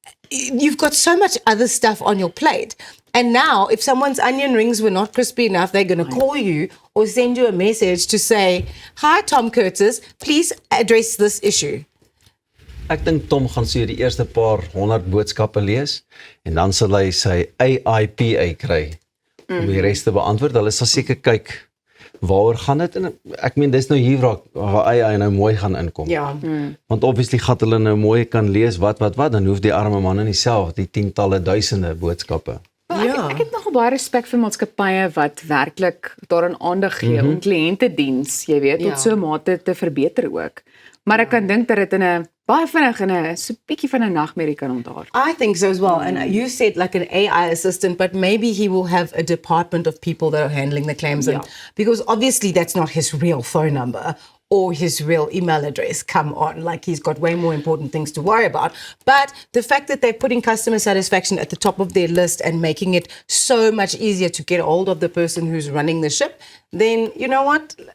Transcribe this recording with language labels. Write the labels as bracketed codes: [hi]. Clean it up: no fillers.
[en] You've got so much other stuff on your plate. And now, if someone's onion rings were not crispy enough, they're going to call you or send you a message to say, "Hi, Tom Curtis, please address this issue." [af] Ek dink Tom gaan so die eerste paar 100 boodskappe lees en dan sal hy sy AIPA kry om die res te beantwoord. Hulle sal seker kyk waaroor gaan dit, en ek meen dis nou hier waar AI nou mooi gaan inkom. Ja. Want obviously gaan hulle nou mooi kan lees wat, dan hoef die arme man nie self die tientalle duisende boodskappe. Ja. Ek het nogal baie respek vir maatskappye wat werklik daaraan aandag gee om kliëntediens, jy weet, Ja. tot so 'n mate te verbeter ook. Maar ek kan dink dat dit in 'n baie vinnig in 'n so bietjie van 'n nagmerrie kan ontaar. [en] I think so as well. And you said like an AI assistant, but maybe he will have a department of people that are handling the claims. And, because obviously that's not his real phone number or his real email address. Come on, like he's got way more important things to worry about. But the fact that they're putting customer satisfaction at the top of their list and making it so much easier to get hold of the person who's running the ship, then you know what?